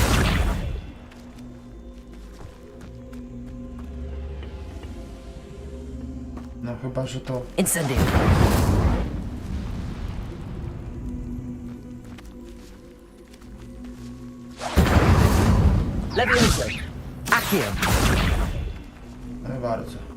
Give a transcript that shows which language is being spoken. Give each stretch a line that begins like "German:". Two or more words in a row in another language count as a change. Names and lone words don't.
Polish: No chyba, że to... Incendio. Levioso. Accio. No i bardzo.